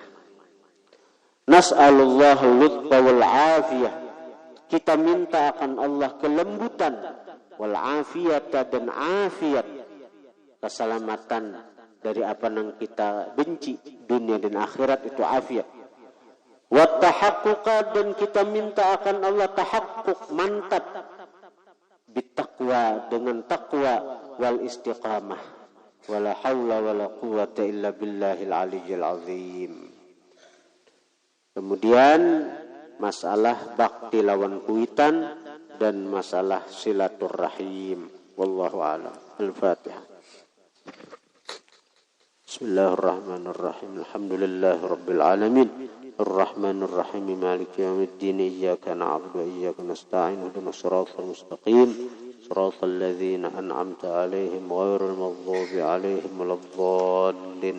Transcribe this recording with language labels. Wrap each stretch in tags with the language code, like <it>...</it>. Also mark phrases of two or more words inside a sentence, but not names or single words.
<ar>نسأل الله لطفا والعافية,</ar> <id>kita minta akan Allah kelembutan,</id> <ar>والعافية,</ar> <id>dan afiat, keselamatan dari apa yang kita benci dunia dan akhirat, itu afiat.</id> <ar>وتحققا,</ar> <id>dan kita minta akan Allah tahaqquq, mantap, bitaqwa, dengan takwa,</id> <ar>والاستقامة, ولا حول ولا قوة إلا بالله العلي العظيم.</ar> <id>Kemudian masalah bakti</id> <bjn>lawan kuitan</bjn> <id>dan masalah silaturrahim.</id> <ar>والله أعلم. الفاتحة. بسم الله الرحمن الرحيم. الحمد لله رب العالمين. الرحمن الرحيم. مالك يوم الدين. إياك نعبد وإياك نستعين. اهدنا الصراط المستقيم. صراط الذين أنعمت عليهم غير المغضوب عليهم ولا الضالين.</ar>